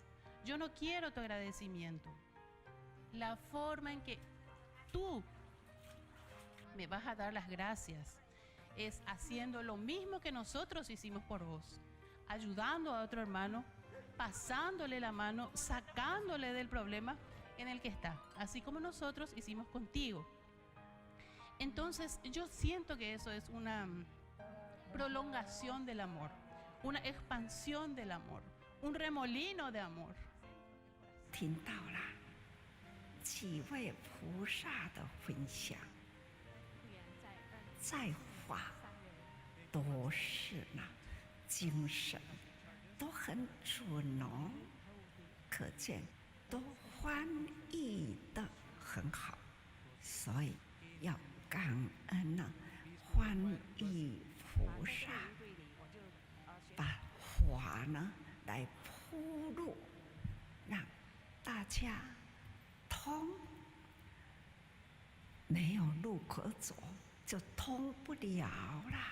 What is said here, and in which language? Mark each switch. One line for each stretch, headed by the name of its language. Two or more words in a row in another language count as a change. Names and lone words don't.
Spanish: Yo no quiero tu agradecimiento. La forma en que tú me vas a dar las gracias es haciendo lo mismo que nosotros hicimos por vos, ayudando a otro hermano, pasándole la mano, sacándole del problema en el que está, así como nosotros hicimos contigo. Entonces yo siento que eso es una prolongación del amor, una expansión del amor, un remolino de amor.
Chinese: 听到了几位菩萨的分享，在话都是呢，精神都很准哦，可见都翻译得很好，所以要感恩呢，翻译菩萨把法呢来铺路，让大家通，没有路可走，就通不了啦。